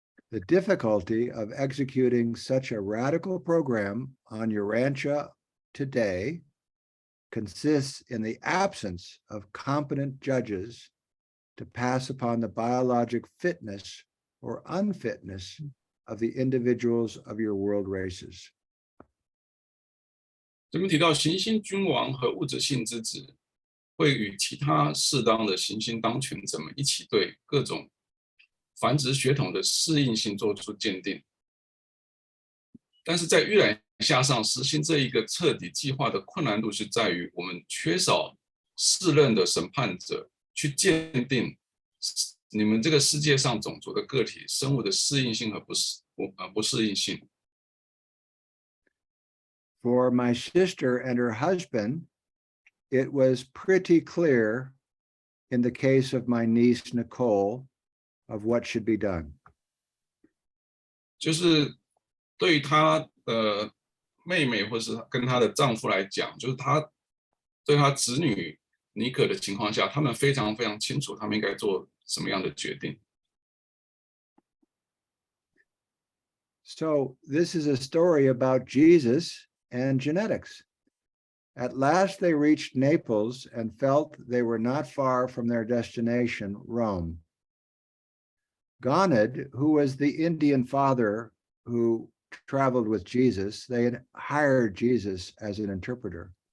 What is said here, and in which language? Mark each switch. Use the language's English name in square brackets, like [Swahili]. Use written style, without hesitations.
[English] The difficulty of executing such a radical program on Urantia today consists in the absence of competent judges to pass upon the biologic fitness or unfitness of the individuals of your world races. [Chinese] 这边提到行星君王和物质性之子会与其他适当的行星当权者们一起对各种繁殖血统的适应性做出鉴定。但是在预览下上实行这一个彻底计划的困难度是在于我们缺少适任的审判者去鉴定你们这个世界上种族的个体生物的适应性和不适应性。 [English] For my sister and her husband, it was pretty clear in the case of my niece Nicole of what should be done. [Chinese] 就是对于她的妹妹或是跟她的丈夫来讲，就是她对她子女妮可的情况下，他们非常非常清楚他们应该做什么样的决定。 [English] So this is a story about Jesus and genetics. At last they reached Naples and felt they were not far from their destination, Rome. Ganid, who was the Indian father who traveled with Jesus, they had hired Jesus as an interpreter.